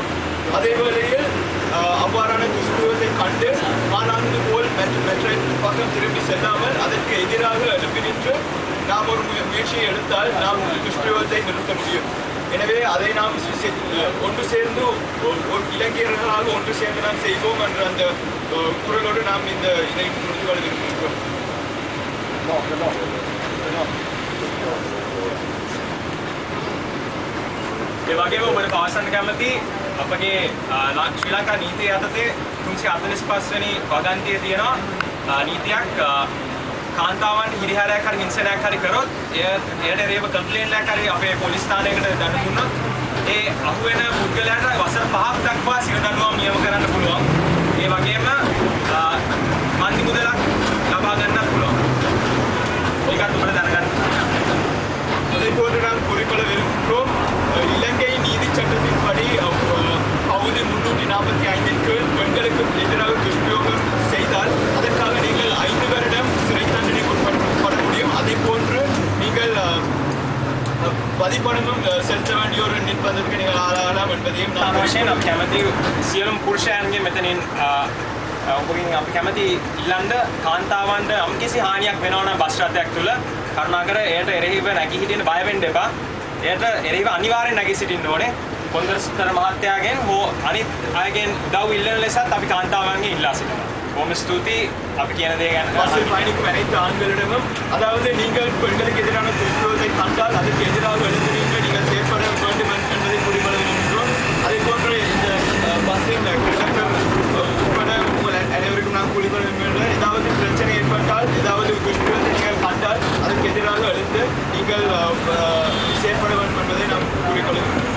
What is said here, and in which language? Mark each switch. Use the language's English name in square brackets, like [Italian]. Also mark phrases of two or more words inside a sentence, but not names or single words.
[Tamil] அதே வேளையில் அவ்வாறான துஷ்பிரயோகத்தை கண்டு காணாதது போல் மற்ற பக்கம் திரும்பி செல்லாமல் அதற்கு எதிராக எழுப்பி நின்று நாம் ஒரு முயற்சியை எடுத்தால் நாம் துஷ்பிரயோகத்தை நிறுத்த முடியும். எனவே அதை நாம் ஒன்று சேர்ந்து இலங்கையர்களாக ஒன்று சேர்ந்து நாம் செய்வோம் என்ற அந்த குரலோடு நாம் இதை முடிந்து கொள்ள விரும்புகின்றோம். [Sinhala] ඒ වගේම ඔබට පවසන්න කැමති අපගේ ශ්‍රී ලංකා නීතිය යටතේ 345 වෙනි වගන්තියේ තියෙනවා නීතියක් කාන්තාවන් හිරිහැරයක් හරි හිංසනයක් හරි කරොත් එයට එරෙහිව කම්ප්ලේන්ට් එකක් හරි අපේ පොලිස් ස්ථානයකට දඬු දුන්නොත් ඒ අහුවෙන පුද්ගලයාට වසර 5ක් දක්වා සිර දඬුවම් නියම කරන්න පුළුවන්. ඒ වගේම මන්දි මුදලක් ලබා ගන්නත් පුළුවන්. ඒකත් ඔබට දැනගන්න. [Tamil] அதை போன்று நாம் குறிப்பிட விரும்புகிறோம். இலங்கை நீதி சட்டத்தின்படி பகுதி 345 கீழ் பெண்களுக்கு எதிராக துஷ்பிரயோகம் செய்தால் அதற்காக நீங்கள் 5 வருடம் சிறை தண்டனைக்கு உட்பட முடியும். அதே போன்று நீங்கள் பதிப்பணமும் செலுத்த வேண்டிய ஒரு நிர்பந்தத்துக்கு நீங்கள் ஆளாகலாம் என்பதையும் நான் [Sinhala] කැමති සියලුම පුරුෂයන්ගේ මෙතනින් ඔබගෙන් අපි කැමති ඉල්ලන්න කාන්තාවන්ට යම්කිසි හානියක් වෙනවා නම් බස් රථයක් තුල කරුණාකර එයට එරෙහිව නැගී හිටින්න බය වෙන්න එපා. එයට එරෙහිව අනිවාර්යෙන් නැගී සිටින්න ඕනේ. කොන්දරස්තර මහත්තයාගෙන් හෝ අනිත් අයගෙන් උදව් ඉල්ලන ලෙසත් අපි කාන්තාවන්ගෙන් ඉල්ලා සිටිනවා. බොහොම ස්තුතියි අපි කියන දේ ගැන. [Tamil] பஸ்ஸில் பயணிக்கும் அனைத்து ஆண்களிடமும், அதாவது நீங்கள் பெண்களுக்கு எதிரான துஷ்பிரயோகத்தை கண்டால் அதற்கு எதிராக எழுந்து நின்று நீங்கள் செயற்பட வேண்டும் என்பதை குறிப்பிட விரும்புகிறோம். அதே போன்று இந்த பஸ்ஸின் கண்டக்டர் உட்பட உங்கள் அனைவருக்கும் நான் குறிப்பிட விரும்புகிறேன். ஏதாவது பிரச்சனை ஏற்பட்டால், ஏதாவது துஷ்பிரயோகத்தை நீங்கள் கண்டால் அதற்கு எதிராக எழுந்து நீங்கள் செயற்பட வேண்டும் என்பதை நாம் குறிப்பிடுகிறோம்.